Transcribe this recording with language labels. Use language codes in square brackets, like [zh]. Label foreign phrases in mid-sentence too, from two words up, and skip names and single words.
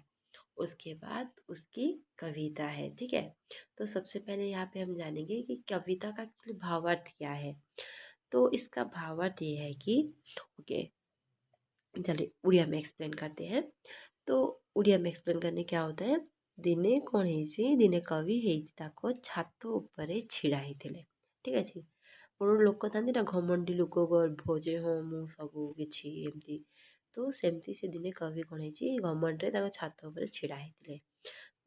[hi] उसके बाद उसकी कविता है। ठीक है। तो सबसे पहले यहाँ पे हम जानेंगे कि कविता का भावार्थ क्या है। तो इसका भावार्थ ये है कि, ओके, चलिए उड़िया में एक्सप्लेन करते हैं। तो उड़िया में एक्सप्लेन करने क्या होता है? [or] ଦିନେ କ'ଣ ହେଇଛି, ଦିନେ କବି ହେଇଛି ତାଙ୍କ ଛାତ ଉପରେ ଛିଡ଼ା ହେଇଥିଲେ। ଠିକ୍ ଅଛି। ଗୋଟେ ଗୋଟେ ଲୋକ ଥାନ୍ତି ନା, ଘମଣ୍ଡି ଲୋକ, ଗର୍ଭ ଯେ ହଁ ମୁଁ ସବୁ କିଛି ଏମିତି। ତ ସେମିତି ସେ ଦିନେ କବି କ'ଣ ହେଇଛି, ଘମଣ୍ଡରେ ତାଙ୍କ ଛାତ ଉପରେ ଛିଡ଼ା ହେଇଥିଲେ।